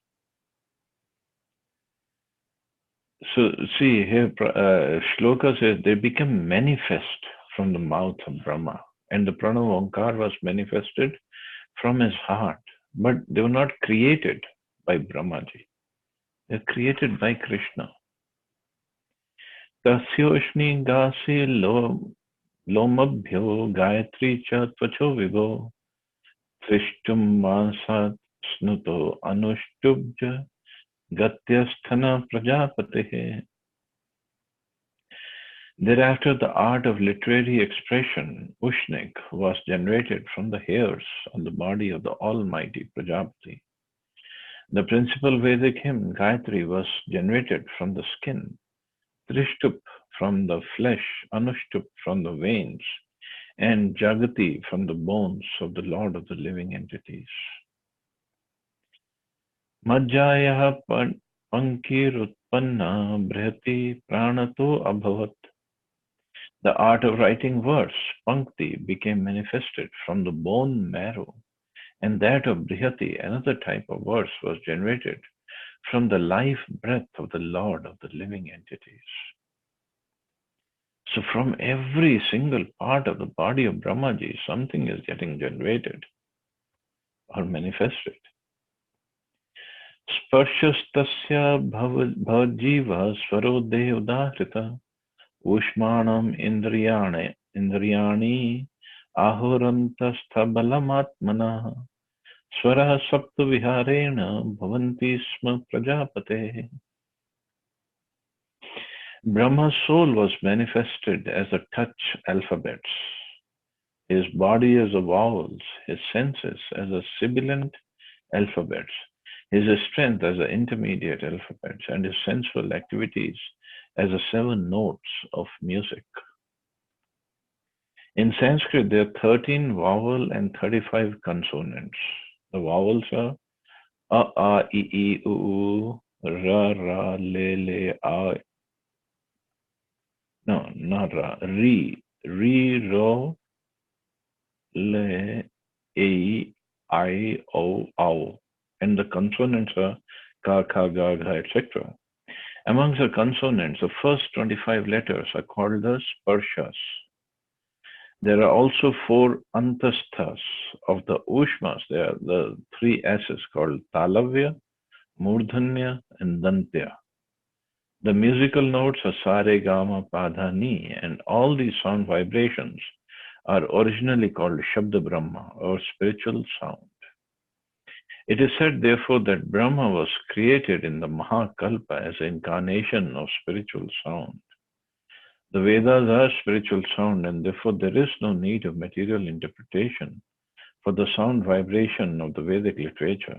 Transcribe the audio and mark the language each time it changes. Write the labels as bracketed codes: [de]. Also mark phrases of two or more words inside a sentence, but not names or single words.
[en] So see here, Shloka says they become manifest from the mouth of Brahma. And the Pranav Omkar was manifested from his heart. But they were not created by Brahmaji. They are created by Krishna. [sa] Tasyoshni gasi lomabhyo gayatri cha tvacho vivo trishtum masat snuto anuštubja gatyasthana prajapatihe. [en] Thereafter, the art of literary expression, Ushnik, was generated from the hairs on the body of the Almighty Prajapati. The principal Vedic hymn, Gayatri, was generated from the skin, Trishtup from the flesh, Anushtup from the veins, and Jagati from the bones of the Lord of the living entities. [sa] Majjaya pankirutpanna brihati pranato abhavat. [en] The art of writing verse, Pankti, became manifested from the bone marrow, and that of Brihati, another type of verse, was generated from the life breath of the Lord of the living entities. So from every single part of the body of Brahmaji, something is getting generated or manifested. [sa] Sparshastasya bhavajiva swarodeh udahrita Ushmanam indriyani ahurantasthabalamatmanah swarah saptu viharena bhavanti sma prajapate. [en] Brahma's soul was manifested as a touch alphabets, his body as a vowels, his senses as a sibilant alphabets, his strength as a intermediate alphabets, and his sensual activities as a 7 notes of music. In Sanskrit, there are 13 vowel and 35 consonants. The vowels are a, I, U, ra, le, a. No, not ra. Re, ro, le, a, I, o, ow. And the consonants are ka, kha, ga, gha, etc. Amongst the consonants, the first 25 letters are called the sparshas. There are also 4 antasthas of the ushmas. There are the 3 S's called talavya, murdhanya, and dantya. The musical notes are sare, gama, pada, ni, and all these sound vibrations are originally called Shabda Brahma, or spiritual sound. It is said, therefore, that Brahma was created in the Mahakalpa as an incarnation of spiritual sound. The Vedas are spiritual sound, and therefore there is no need of material interpretation for the sound vibration of the Vedic literature.